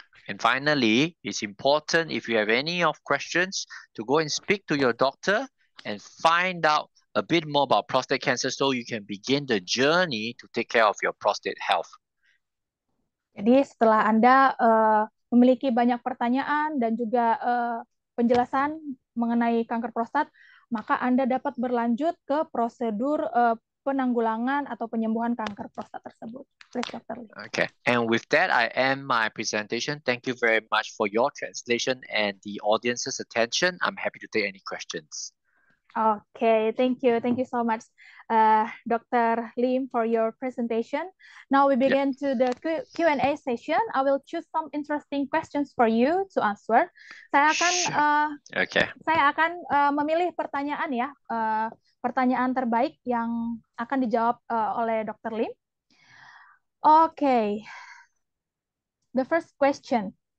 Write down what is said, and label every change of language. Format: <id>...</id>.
<en>And finally, it's important if you have any of questions to go and speak to your doctor and find out a bit more about prostate cancer so you can begin the journey to take care of your prostate health.</en> <id>Jadi setelah Anda memiliki banyak pertanyaan dan juga penjelasan mengenai kanker prostat, maka Anda dapat berlanjut ke prosedur penanggulangan atau penyembuhan kanker prostat tersebut.</id> <en>Please, Dr. Lee. Okay, and with that, I end my presentation. Thank you very much for your translation and the audience's attention. I'm happy to take any questions. Okay, thank you. Thank you so much, Dr. Lim, for your presentation. Now we begin to the Q&A session. I will choose some interesting questions for you to answer.</en> <id>Saya akan memilih pertanyaan ya, pertanyaan terbaik yang akan dijawab oleh Dr. Lim.</id> <en>Okay, the first question.</en>